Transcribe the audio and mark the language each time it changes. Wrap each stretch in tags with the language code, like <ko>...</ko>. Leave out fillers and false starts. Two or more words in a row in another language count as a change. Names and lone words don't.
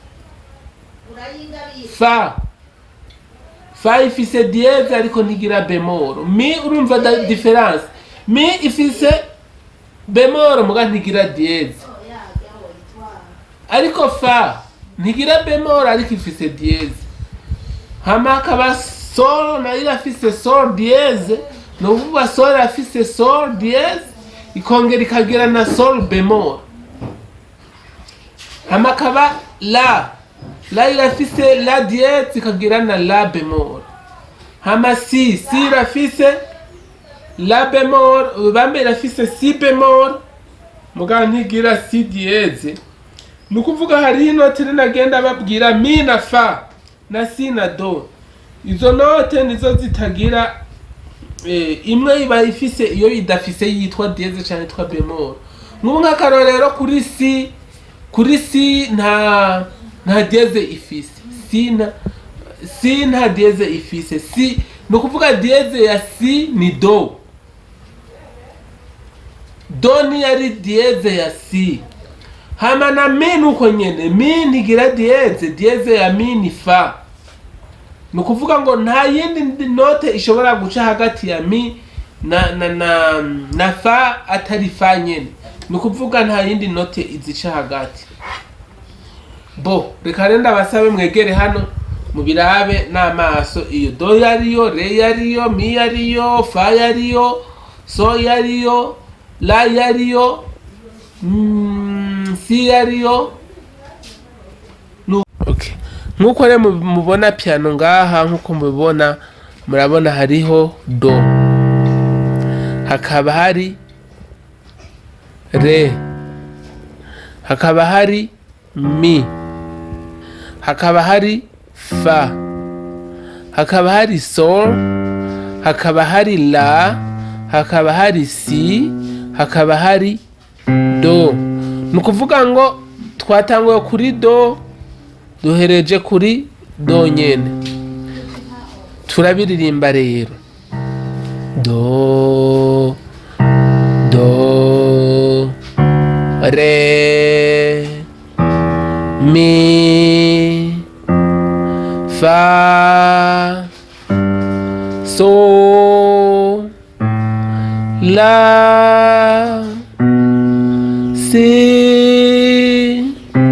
<rn>Fa ifise dieze ariko ntigira bemoro. Mi urumva difference, mi ifise bemoro muga ntigira dieze, ariko fa ntigira bemoro ariko ifise dieze. Hama hakaba sol nayo irafise sol dieze, ni ukuvuga sol irafise sol dieze ikongera ikagira na sol bemol. Hama hakaba la irafise la dieze ikagira na la bemol. Hama si irafise la bemol, bambe irafise si bemol muga ntigira si dieze. Ni ukuvuga hari inote nagenda babwira mi na fa na si na do. Izo note nizo zitagira imwe iba ifise iyo idafise yitwa dieze cyane yitwa bemol. Nk'ubu nk'akarorero kuri si nta dieze ifise, si nta dieze ifise. Si ni ukuvuga dieze ya si ni do, do ni yari dieze ya si. Hama na mi nuko nyene, mi ntigira dieze ya mi ni fa. Ni ukuvuga ngo nta yindi note ishobora guca hagati ya mi na fa atari fa nyene. Ni ukuvuga nta yindi note izica hagati. Bo reka renda basabe mwegere hano mubirabe n'amaso. Iyo do yariyo, re yariyo, mi yariyo, fa yariyo, so yariyo, la yariyo, si yariyo. Okay, nkuko rero mubona piano ngaha, nkuko mubibona murabona hariho do, hakaba hari re, hakaba hari mi, hakaba hari fa, hakaba hari sol, hakaba hari la, hakaba hari si, hakaba hari do. Ni ukuvuga ngo twatanguye kuri do duhereje kuri do nyene. Turabiririmba rero. Do re mi fa so la si</rn>